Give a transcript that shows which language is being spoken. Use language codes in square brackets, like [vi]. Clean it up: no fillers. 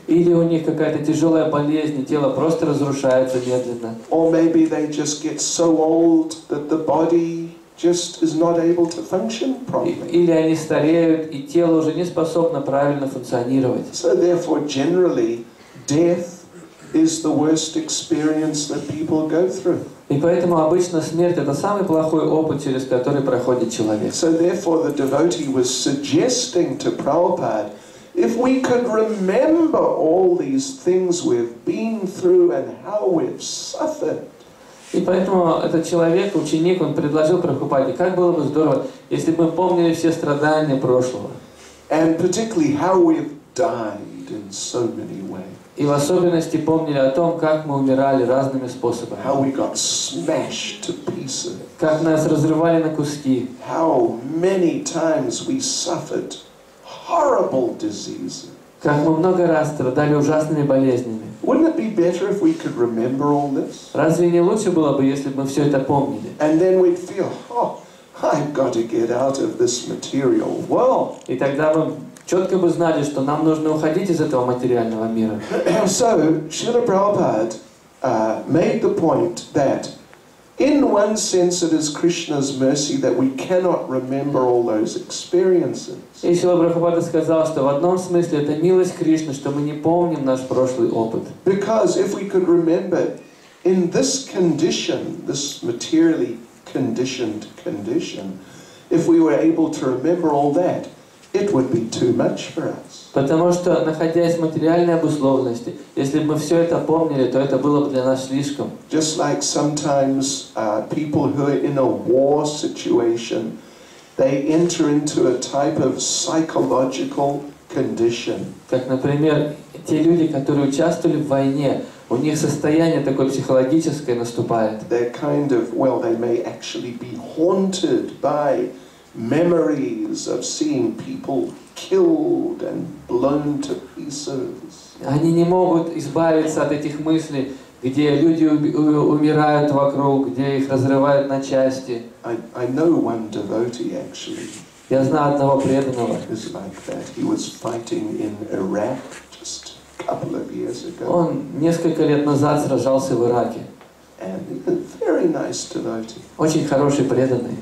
[ru] или у них какая-то тяжелая болезнь, и тело просто разрушается медленно. [en] Or maybe they just get so old that the body just is not able to function properly. [ru] Или они стареют, и тело уже не способно правильно функционировать. [en] So therefore, generally, death is the worst experience that people go through. [ru] И поэтому обычно смерть — это самый плохой опыт, через который проходит человек. [en] So therefore, the devotee was suggesting to Prabhupada, if we could remember all these things we've been through and how we've suffered. [ru] И поэтому этот человек, ученик, он предложил Прабхупаде, как было бы здорово, если бы мы помнили все страдания прошлого. [en] And particularly how we've died in so many ways. [ru] И в особенности помнили о том, как мы умирали разными способами. [en] How we got smashed to pieces. [ru] Как нас разрывали на куски. [en] How many times we suffered horrible diseases. [ru] Как мы много раз страдали ужасными болезнями. [en] Wouldn't it be better if we could remember all this? [ru] Разве не лучше было бы, если бы мы все это помнили? [en] And then we'd feel, oh, I've got to get out of this material world. [ru] И тогда мы четко бы знали, что нам нужно уходить из этого материального мира. [en] So, Srila Prabhupada made the point that in one sense it is Krishna's mercy that we cannot remember all those experiences. [ru] И Шрила Прабхупада сказал, что в одном смысле это милость Кришны, что мы не помним наш прошлый опыт. [en] Because if we could remember in this condition, this materially conditioned condition, if we were able to remember all that, it would be too much for us. [ru] Потому что, находясь в материальной обусловленности, если бы мы все это помнили, то это было бы для нас слишком. [en] Just like sometimes people who are in a war situation, they enter into a type of psychological condition. [ru] Как, например, те люди, которые участвовали в войне, у них состояние такое психологическое наступает. [en] They're kind of, well, they may actually be haunted by memories of seeing people killed and blown to pieces. [ru] Они не могут избавиться от этих мыслей, где люди умирают вокруг, где их разрывают на части. [en] I know one devotee actually. [ru] Я знаю одного преданного. [en] Is like that. He was fighting in Iraq just a couple of years ago. [ru] Он несколько лет назад сражался в Ираке. [en] And a very nice devotee. [ru] Очень хороший преданный.